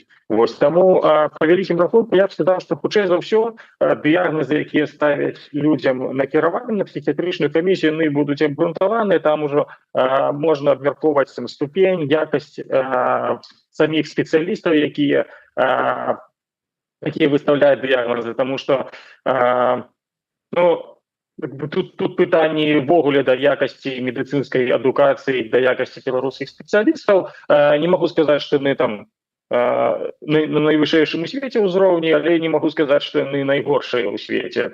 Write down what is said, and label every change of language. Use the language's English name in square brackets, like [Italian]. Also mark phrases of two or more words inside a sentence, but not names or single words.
[Belarusian] Таму па вялікім рахунку я б сказаў, што хутчэй за ўсё дыягназы, якія ставяць людзям накіраванне на псіхіятрычную камісію, яны будуць абгрунтаваныя, там ужо можна абмяркоўваць ступень, якасць саміх спецыялістаў, якія [Russian] какие выставляют диагнозы, потому что [Belarusian] ну, тут пытанне ўвогуле да якасці медыцынскай адукацыі, да якасці беларускіх спецыялістаў. Не могу сказаць, што яны там на найвышэйшым у свеце ўзроўні, але не могу сказаць, што яны найгоршыя ў свеце.